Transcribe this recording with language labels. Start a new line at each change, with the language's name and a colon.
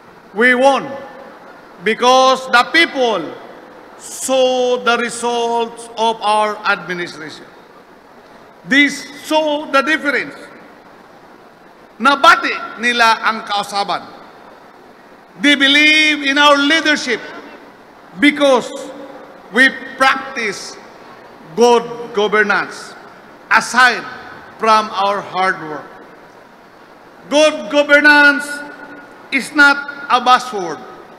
English: We won because the people saw the results of our administration. This saw the difference.
Cebuano: Nabati nila ang kausaban.
English: They believe in our leadership because we practice good governance aside from our hard work. Good governance is not a buzzword.